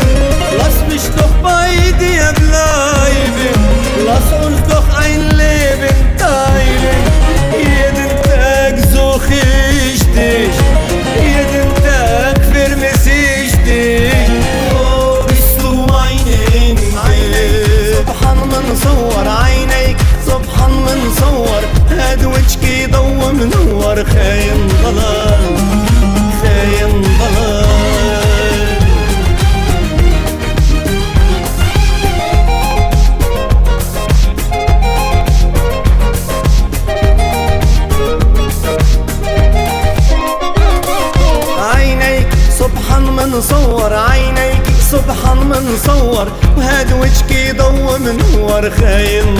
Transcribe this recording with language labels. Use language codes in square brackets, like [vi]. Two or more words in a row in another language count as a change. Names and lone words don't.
[de] Lass mich doch bei dir bleiben, lass uns doch ein Leben teilen. Jeden Tag such ich dich, jeden Tag vermisse ich dich. Oh, bist du meine Engel. [ar] سبحان من صور، عينيك سبحان من صور، هاد وجهك ضو منور. خاين ضلال، خاين ضلال. عينيك سبحان من صور، عينيك سبحان من صور، وهاد وجهك ضو منور.